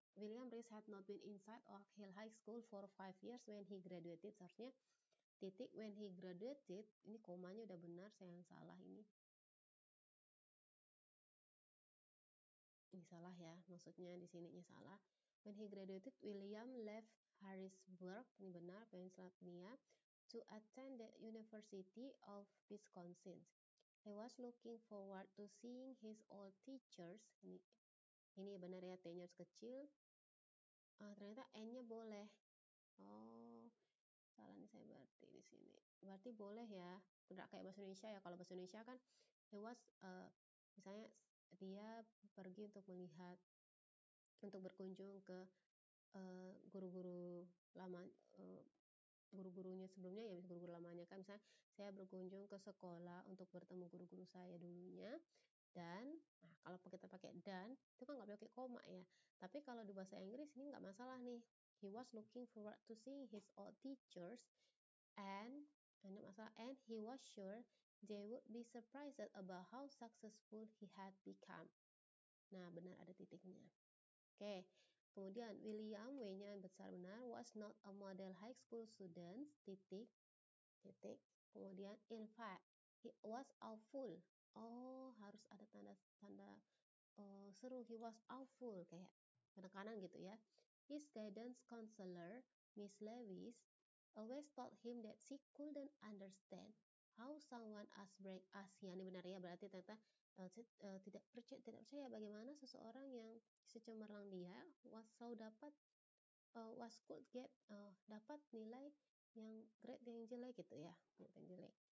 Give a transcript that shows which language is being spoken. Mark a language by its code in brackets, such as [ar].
[en] William Rees had not been inside Oak Hill High School for 5 years when he graduated. [id] Seharusnya titik [en] when he graduated, [id] ini komanya udah benar, saya yang salah ini. Ini salah ya, maksudnya di sininya salah. [en] When he graduated, William left Harrisburg, [id] ini benar, [en] Pennsylvania, to attend the University of Wisconsin. He was looking forward to seeing his old teachers. [id] Ini benar ya, T-nya harus kecil. Ternyata N-nya boleh. Oh, salah nih saya berarti di sini. Berarti boleh ya, tidak kayak bahasa Indonesia ya. Kalau bahasa Indonesia kan [en] he was [id] misalnya dia pergi untuk melihat, untuk berkunjung ke guru-guru lama, guru-gurunya sebelumnya ya, guru-guru lamanya kan, misalnya saya berkunjung ke sekolah untuk bertemu guru-guru saya dulunya. Dan nah, kalau kita pakai dan itu kan nggak pakai koma ya, tapi kalau di bahasa Inggris ini nggak masalah nih. [en] He was looking forward to seeing his old teachers and [id] masalah, [en] and he was sure they would be surprised about how successful he had become. [id] Nah, benar ada titiknya. Oke, kemudian William, W-nya besar benar, [en] was not a model high school student, [id] titik, titik. Kemudian [en] in fact, he was awful. [id] Oh, harus ada tanda seru. [en] He was awful, [id] kayak penekanan gitu ya. [en] His guidance counselor, Miss Lewis, always told him that she couldn't understand how someone as brave as he. [id] Ini benar ya, berarti ternyata tidak percaya bagaimana seseorang yang secemerlang dia selalu dapat [en] was could get [id] dapat nilai yang [en] grade [id] yang jelek gitu ya, yang jelek.